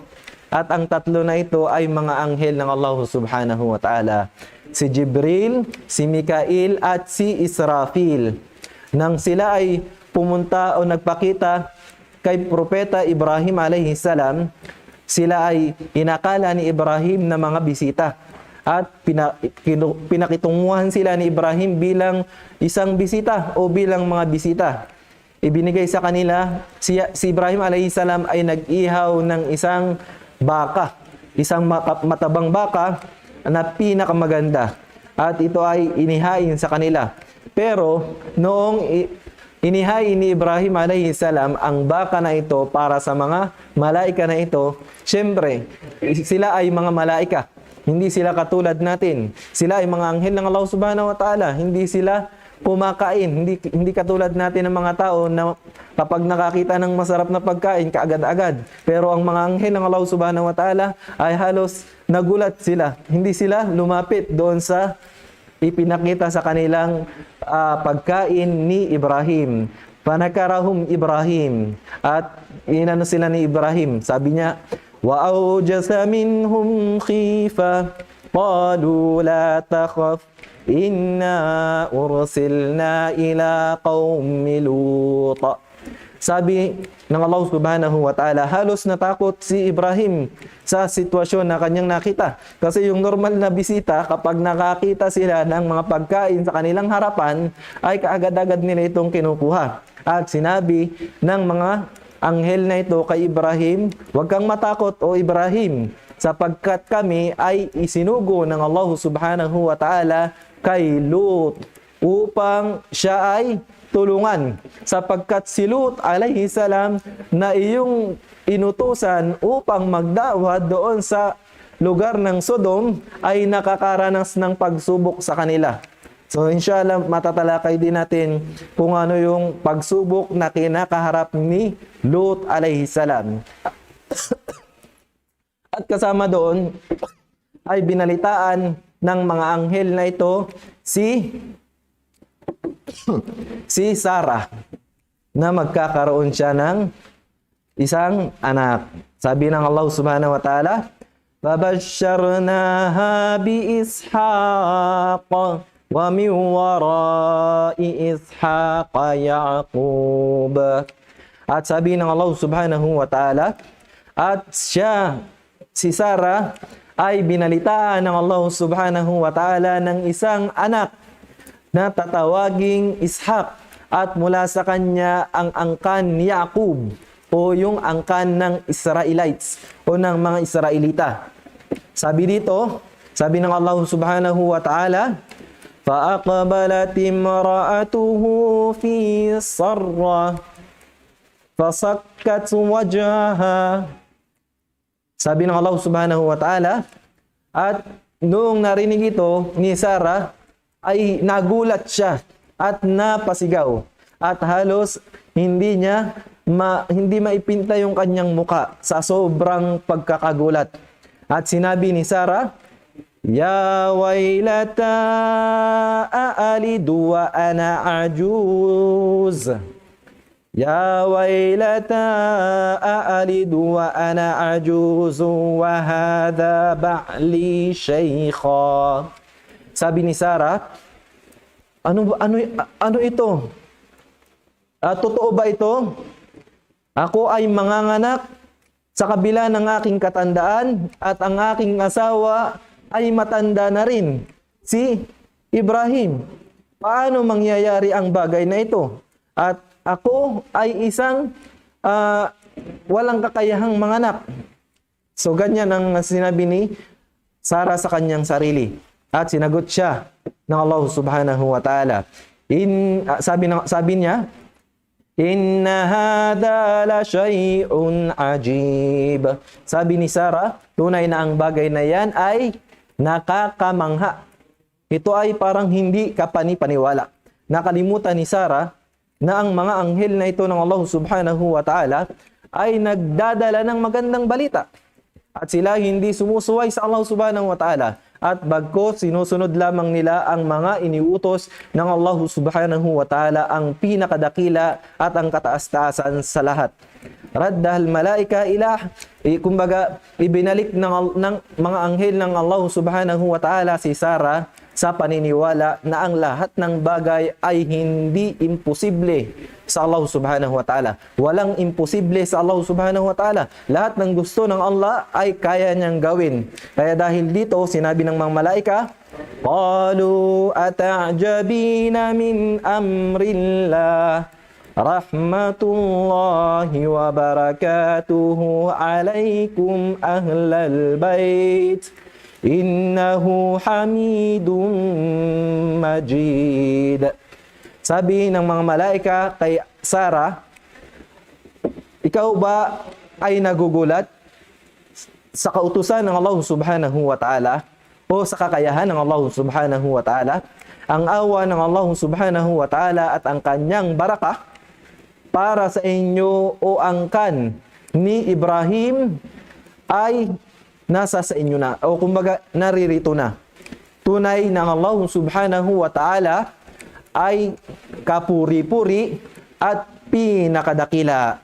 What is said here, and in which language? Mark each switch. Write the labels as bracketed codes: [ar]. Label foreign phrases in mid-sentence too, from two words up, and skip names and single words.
[tl] At ang tatlo na ito ay mga anghel ng Allah [ar] سبحانه وتعالى. [tl] Si Jibril, si Mikail at si Israfil. Nang sila ay pumunta o nagpakita kay Propeta Ibrahim [ar] عليه السلام, [tl] sila ay inakala ni Ibrahim na mga bisita. At pinakitunguhan sila ni Ibrahim bilang isang bisita o bilang mga bisita. Ibinigay sa kanila, si Ibrahim [ar] عليه السلام [tl] ay nag-ihaw ng isang baka, isang matabang baka na pinakamaganda. At ito ay inihain sa kanila. Pero noong inihain ni Ibrahim [ar] عليه السلام [tl] ang baka na ito para sa mga malaika na ito, syempre, sila ay mga malaika. Hindi sila katulad natin. Sila ay mga anghel ng Allah [ar] سبحانه وتعالى. [tl] Hindi sila kumakain. Hindi katulad natin ng mga tao na kapag nakakita ng masarap na pagkain, kaagad-agad. Pero ang mga anghel ng Allah [ar] سبحانه وتعالى [tl] ay halos nagulat sila. Hindi sila lumapit doon sa ipinakita sa kanilang pagkain ni Ibrahim. [ar] فنكرهم إبراهيم. [tl] At inano sila ni Ibrahim. Sabi niya, [ar] وَأَوْجَسَ مِنْهُمْ خِيفَةً قَالُوا لَا تَخَفْ إِنَّا أُرْسِلْنَا إِلَىٰ قَوْمِ لُوطٍ. [tl] Sabi ng Allah [ar] سبحانه وتعالى, [tl] halos natakot si Ibrahim sa sitwasyon na kanyang nakita. Kasi yung normal na bisita, kapag nakakita sila ng mga pagkain sa kanilang harapan, ay kaagad-agad nila itong kinukuha. At sinabi ng mga anghel na ito kay Ibrahim, huwag kang matakot o Ibrahim, sapagkat kami ay isinugo ng Allah [ar] سبحانه وتعالى [tl] kay Lut upang siya ay tulungan, sapagkat si Lut [ar] عليه السلام [tl] na iyong inutusan upang magdawa doon sa lugar ng Sodom ay nakakaranas ng pagsubok sa kanila. So inshallah matatalakay din natin kung ano yung pagsubok na kinakaharap ni Lut [ar] عليه السلام. [tl] At kasama doon ay binalitaan ng mga anghel na ito si Sarah na magkakaroon siya ng isang anak. Sabi ng Allah [ar] سبحانه وتعالى, فَبَشَّرْنَاهَا بِإِسْحَاقَ وَمِنْ وَرَاءِ إِسْحَاقَ يَعْقُوبَ. [tl] At sabi ng Allah [ar] سبحانه وتعالى, [tl] at siya, si Sarah, ay binalitaan ng Allah [ar] سبحانه وتعالى [tl] ng isang anak na tatawaging Ishaq, at mula sa kanya ang angkan ni Yaqub o yung angkan ng Israelites o ng mga Israelita. Sabi dito, sabi ng Allah [ar] سبحانه وتعالى, فَأَقْبَلَتِ امْرَأَتُهُ فِي صَرَّةٍ فَصَكَّتْ وَجْهَهَا. [tl] Sabi ng Allah [ar] سبحانه وتعالى, [tl] at noong narinig ito ni Sarah, ay nagulat siya at napasigaw. At halos hindi maipinta yung kanyang muka sa sobrang pagkakagulat. At sinabi ni Sarah, [ar] يا ويلتا أألد وأنا عجوز. يا ويلتا أألد وأنا عجوز وهذا بعلي شيخا. [tl] Sabi ni Sarah, ano ito? Totoo ba ito? Ako ay manganganak sa kabila ng aking katandaan at ang aking asawa ay matanda na rin, si Ibrahim. Paano mangyayari ang bagay na ito? At ako ay isang walang kakayahang manganak. So ganyan ang sinabi ni Sarah sa kanyang sarili. At sinagot siya ng Allah [ar] سبحانه وتعالى. [tl] Sabi niya, [ar] إن هذا لشيء عجيب. [tl] Sabi ni Sarah, tunay na ang bagay na yan ay nakakamangha. Ito ay parang hindi kapani-paniwala. Nakalimutan ni Sarah na ang mga anghel na ito ng Allah [ar] سبحانه وتعالى [tl] ay nagdadala ng magandang balita. At sila hindi sumusuway sa Allah [ar] سبحانه وتعالى. [tl] At bagkos sinusunod lamang nila ang mga iniutos ng Allah [ar] سبحانه وتعالى, [tl] ang pinakadakila at ang kataas-taasan sa lahat. [ar] ردها الملائكة إلى, [tl] kumbaga ibinalik ng mga anghel ng Allah [ar] سبحانه وتعالى [tl] si Sarah sa paniniwala na ang lahat ng bagay ay hindi imposible sa Allah [ar] سبحانه وتعالى. [tl] Walang imposible sa Allah [ar] سبحانه وتعالى. [tl] Lahat ng gusto ng Allah ay kaya niyang gawin. Kaya dahil dito, sinabi ng mga malaika, [ar] قالوا أتعجبين من أمر الله رحمة الله وبركاته عليكم أهل البيت إنه حميد مجيد. [tl] Sabi ng mga malaika kay Sarah, ikaw ba ay nagugulat sa kautusan ng Allah [ar] سبحانه وتعالى [tl] o sa kakayahan ng Allah [ar] سبحانه وتعالى? [tl] Ang awa ng Allah [ar] سبحانه وتعالى [tl] at ang kanyang barakah para sa inyo o angkan ni Ibrahim ay nasa sa inyo na, o kumbaga naririto na. Tunay ng Allah [ar] سبحانه وتعالى [tl] ay kapuri-puri at pinakadakila.